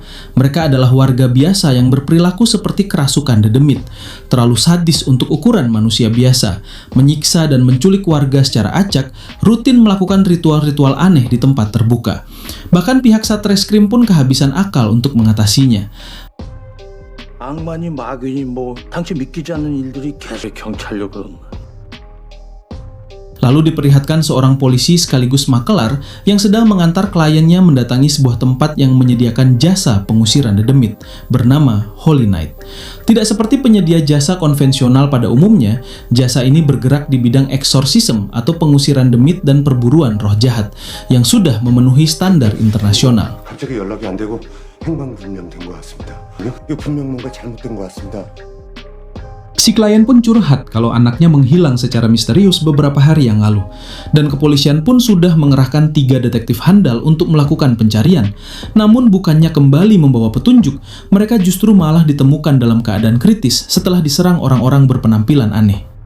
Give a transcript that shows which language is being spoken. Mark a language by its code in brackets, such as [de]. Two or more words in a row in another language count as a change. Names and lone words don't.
[id] Mereka adalah warga biasa yang berperilaku seperti kerasukan dedemit, terlalu sadis untuk ukuran manusia biasa, menyiksa dan menculik warga secara acak, rutin melakukan ritual-ritual aneh di tempat terbuka. Bahkan pihak Satreskrim pun kehabisan akal untuk mengatasinya. [ko] 악마니 마귀니 당신 믿기지 않는 일들이 계속 경찰력은. [id] Lalu diperlihatkan seorang polisi sekaligus makelar yang sedang mengantar kliennya mendatangi sebuah tempat yang menyediakan jasa pengusiran dedemit bernama Holy Night. Tidak seperti penyedia jasa konvensional pada umumnya, jasa ini bergerak di bidang eksorsisme atau pengusiran demit dan perburuan roh jahat yang sudah memenuhi standar internasional. [ko] 갑자기 연락이 안 되고 행방불명된 것 같습니다. 이거 분명 뭔가 잘못된 것 같습니다. [id] Si klien pun curhat kalau anaknya menghilang secara misterius beberapa hari yang lalu. Dan kepolisian pun sudah mengerahkan 3 detektif handal untuk melakukan pencarian. Namun bukannya kembali membawa petunjuk, mereka justru malah ditemukan dalam keadaan kritis setelah diserang orang-orang berpenampilan aneh.